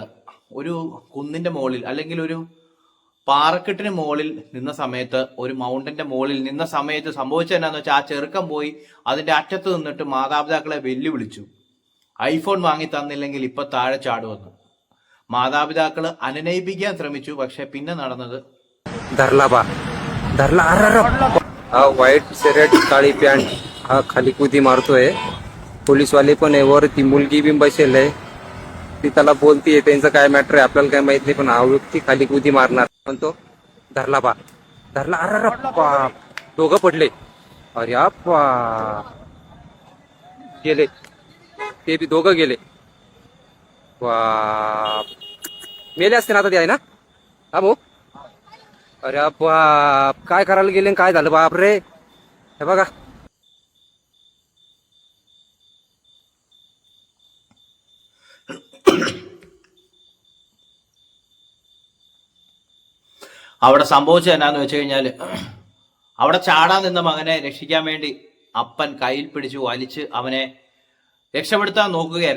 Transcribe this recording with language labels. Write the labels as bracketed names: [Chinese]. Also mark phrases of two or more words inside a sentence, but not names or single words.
[Malayalam] ഒരു കുന്നിന്റെ മുകളിൽ, അല്ലെങ്കിൽ ഒരു പാറക്കെട്ടിന് മുകളിൽ നിന്ന സമയത്ത്, ഒരു മൗണ്ടന്റെ മുകളിൽ നിന്ന സമയത്ത് സംഭവിച്ചത് എന്താണെന്ന് വെച്ചാൽ, ആ ചെറുക്കൻ പോയി അതിന്റെ അറ്റത്ത് നിന്നിട്ട് മാതാപിതാക്കളെ വെല്ലുവിളിച്ചു. ഐഫോൺ വാങ്ങി തന്നില്ലെങ്കിൽ ഇപ്പൊ താഴെ ചാടുമെന്ന്. മാതാപിതാക്കള് അനുനയിപ്പിക്കാൻ ശ്രമിച്ചു, പക്ഷെ പിന്നെ നടന്നത് [Marathi] हा [English] white shirt [Marathi] काळी पॅन्ट हा खाली कुदी मारतोय. पोलीसवाले पण आहे वर, ती मुलगी बी बसेल आहे, ती त्याला बोलतीये. त्यांचं काय मॅटर आहे आपल्याला काय माहित नाही, पण हा व्यक्ती खाली कुदी मारणार म्हणतो. धरला अरे बाप, दोघं पडले. अरे गेले, ते बी दोघं गेले. बाप, मेले असते ना आता ते, आहे ना? हा भाऊ, अरे बाप, काय करायला गेले, काय झालं बाप रे. हे बघा, [Malayalam] അവിടെ സംഭവിച്ചത് എന്നാന്ന് വെച്ച് കഴിഞ്ഞാല്, അവിടെ ചാടാൻ നിന്ന മകനെ രക്ഷിക്കാൻ വേണ്ടി അപ്പൻ കയ്യിൽ പിടിച്ചു വലിച്ച് അവനെ രക്ഷപ്പെടുത്താൻ നോക്കുകയായിരുന്നു.